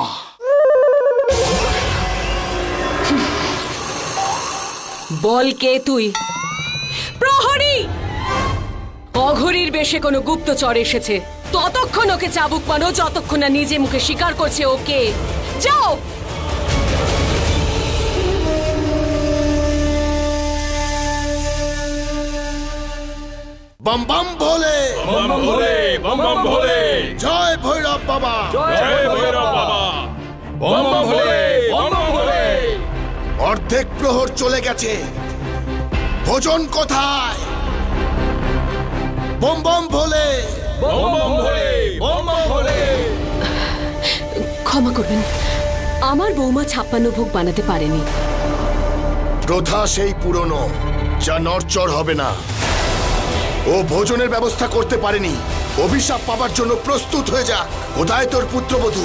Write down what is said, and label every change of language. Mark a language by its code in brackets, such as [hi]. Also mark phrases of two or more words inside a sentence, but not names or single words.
[bn] বল, কে তুই? প্রহরী! অঘরীর বেশে কোনো গুপ্তচর এসেছে। ততক্ষণ ওকে চাবুক মারো যতক্ষণ না নিজে মুখে স্বীকার করছে ওকে। যাও। [hi] बम बम भोले, बम बम भोले, बम बम भोले, जय भैरव बाबा, जय भैरव बाबा, बम बम भोले, बम बम भोले। [bn] অর্ধেক প্রহর চলে গেছে, ভোজন কোথায়? [hi] बम बम भोले, बम बम भोले, बम बम भोले। [bn] ক্ষমা করবেন, আমার বৌমা 56 ভোগ বানাতে পারেনি। প্রথা সেই পুরনো, বাচ্চা নড়চড় হবে না। ও ভোজনের ব্যবস্থা করতে পারেনি। অভিশাপ পাবার জন্য প্রস্তুত হয়ে যা। কোথায় তোর পুত্রবধূ?